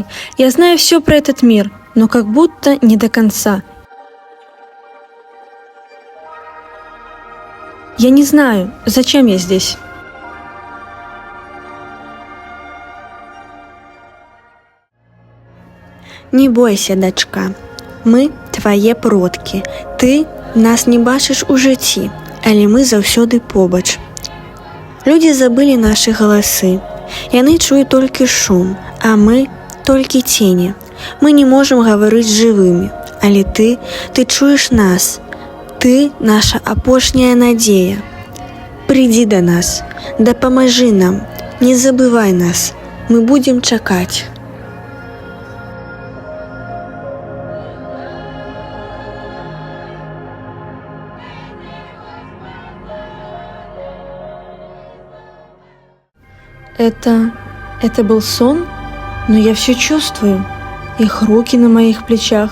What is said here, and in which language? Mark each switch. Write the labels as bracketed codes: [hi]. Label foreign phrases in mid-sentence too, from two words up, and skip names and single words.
[ru] Я знаю все про этот мир, но как будто не до конца. Я не знаю, зачем я здесь. [be] Не бойся, дачка. Мы твае продкі. Ты нас не бачыш у жыцці, але мы заўсёды побач. Людзі забылі нашы галасы. Яны чуюць толькі шум, а мы толькі цені. Мы не можам гаварыць жывымі, але ты чуеш нас. Ты наша апошняя надзея. Прыйдзі да нас, дапамажы нам, не забывай нас. Мы будзем чакаць. [ru] Это был сон? Но я все чувствую. Их руки на моих плечах.